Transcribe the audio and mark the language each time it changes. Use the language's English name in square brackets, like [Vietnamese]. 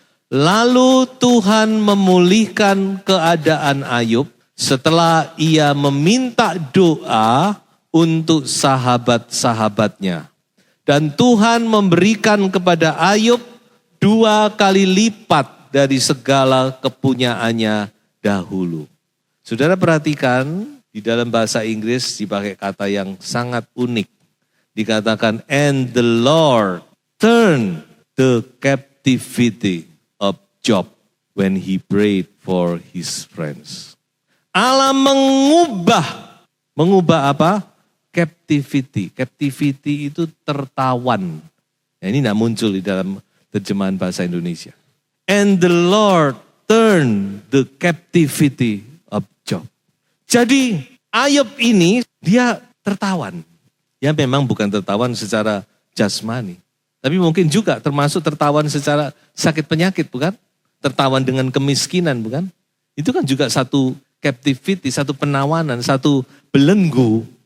[Indonesian] Lalu Tuhan memulihkan keadaan Ayub setelah ia meminta doa untuk sahabat-sahabatnya. Dan Tuhan memberikan kepada Ayub 2 kali lipat dari segala kepunyaannya dahulu. Saudara perhatikan, di dalam bahasa Inggris dipakai kata yang sangat unik. Dikatakan, [English] and the Lord turned the captivity of Job when he prayed for his friends. [Indonesian] Allah mengubah apa? Captivity. Captivity itu tertawan. Nah, ini tidak muncul di dalam terjemahan bahasa Indonesia. [English] And the Lord turned the captivity of Job. [Indonesian] Jadi Ayub ini dia tertawan. Ya memang bukan tertawan secara jasmani. Tapi mungkin juga termasuk tertawan secara sakit penyakit, bukan? Tertawan dengan kemiskinan, bukan? Itu kan juga satu captivity, satu penawanan, satu belenggu.